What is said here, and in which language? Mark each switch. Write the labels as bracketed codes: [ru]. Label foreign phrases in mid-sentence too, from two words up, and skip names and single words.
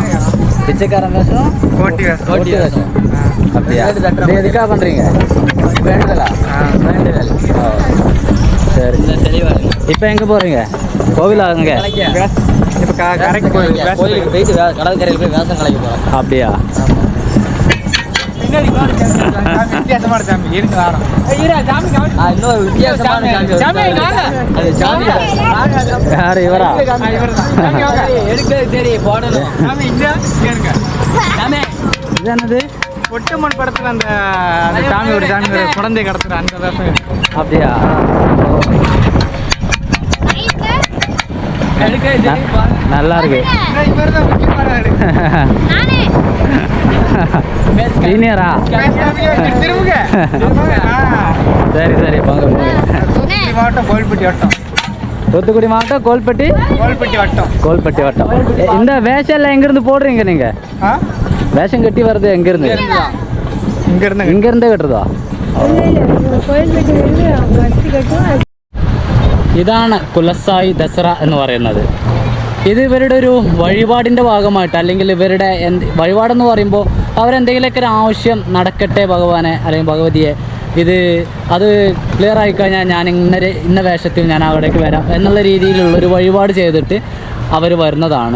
[ta] பிச்சைக்காரன் வேஷம், கோட்டி வேஷம். கோட்டி வேஷம் அப்படியா? எதுக்காக பண்ணுறீங்க? வேண்டுதலா? வேண்டுதல். சரி, இப்போ எங்கே போகிறீங்க? கோவில் ஆகுங்க. இப்போ கரைக்கு கோயிலுக்கு போயிட்டு கடற்கரையில் போய் வேஷம் கலைக்க போகிறோம். அப்படியா? [ml] ഇവരാ ഇതാണത് [ta] ஒட்டுமன் படத்துல அந்த சாமி ஒரு குழந்தை கடத்துற அந்த வேஷம். அப்படியா? நல்லா இருக்கு. சீனியரா? சரி சரி போங்க போங்க. மாவட்டம் கோல்பட்டி வட்டம். தூத்துக்குடி மாவட்டம் கோல்பட்டி வட்டம். கோல்பட்டி வட்டம். இந்த வேஷம் எல்லாம் எங்கிருந்து போடுறீங்க நீங்க? வேஷம் கட்டி வர்றது எங்கிருந்து? [ml] ഇങ്ങിരുന്നേ കെട്ടതോ? ഇതാണ് കുലസായി ദസറ എന്ന് പറയുന്നത്. ഇത് ഇവരുടെ ഒരു വഴിപാടിൻ്റെ ഭാഗമായിട്ട്, അല്ലെങ്കിൽ ഇവരുടെ വഴിപാടെന്ന് പറയുമ്പോൾ അവരെന്തെങ്കിലുമൊക്കെ ഒരു ആവശ്യം നടക്കട്ടെ ഭഗവാനെ അല്ലെങ്കിൽ ഭഗവതിയെ, അത് ക്ലിയർ ആയിക്കഴിഞ്ഞാൽ ഞാൻ ഇന്ന വേഷത്തിൽ ഞാൻ അവിടേക്ക് വരാം എന്നുള്ള രീതിയിലുള്ളൊരു വഴിപാട് ചെയ്തിട്ട് അവർ വരുന്നതാണ്.